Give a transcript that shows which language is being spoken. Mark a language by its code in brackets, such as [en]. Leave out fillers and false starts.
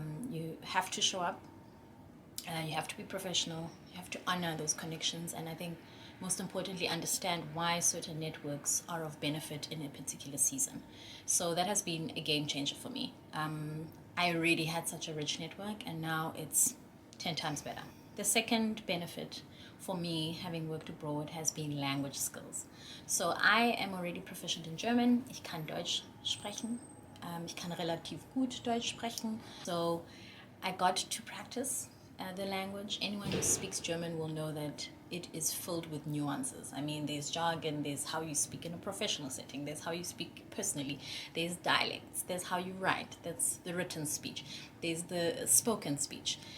[en] You have to show up, you have to be professional, you have to honor those connections, and I think most importantly understand why certain networks are of benefit in a particular season. So that has been a game changer for me. I already had such a rich network, and now it's 10 times better. The second benefit for me, having worked abroad, has been language skills. So I am already proficient in German. [de] Ich kann Deutsch sprechen. Ich kann relativ gut Deutsch sprechen. [en] So I got to practice the language. Anyone who speaks German will know that it is filled with nuances. I mean, there's jargon, there's how you speak in a professional setting, there's how you speak personally, there's dialects, there's how you write, that's the written speech, there's the spoken speech.